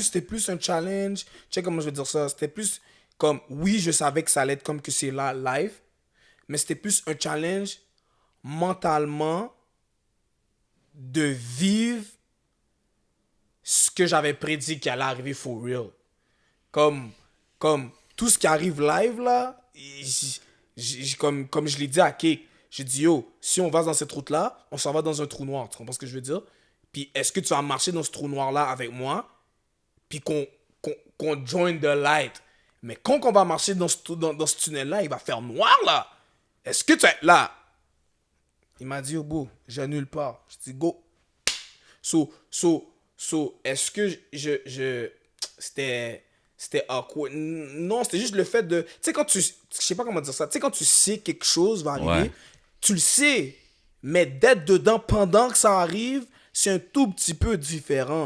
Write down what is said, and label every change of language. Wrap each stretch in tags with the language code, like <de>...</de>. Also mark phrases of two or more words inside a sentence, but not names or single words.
<fr>c'était plus un challenge. Tu sais comment je veux dire ça? C'était plus comme, oui, je savais que ça allait être comme que c'est là, live, mais c'était plus un challenge mentalement de vivre ce que j'avais prédit qui allait arriver</fr> <en>for real.</en> <fr>Comme tout ce qui arrive live là, comme je l'ai dit à Kik, j'ai dit yo, si on va dans cette route là, on s'en va dans un trou noir. Tu comprends ce que je veux dire? Puis est-ce que tu vas marcher dans ce trou noir là avec moi? Puis qu'on</fr> <en>join the light.</en> <fr>Mais quand on va marcher dans ce tunnel là, il va faire noir là. Est-ce que tu vas être là? Il m'a dit, oh, beau, j'annule pas. Je dis, go. So, est-ce que c'était c'était awkward. Non, c'était juste le fait de... Tu sais, quand tu... Je sais pas comment dire ça. Tu sais, quand tu sais quelque chose va arriver, Ouais. tu le sais. Mais d'être dedans pendant que ça arrive, c'est un tout petit peu différent.</fr>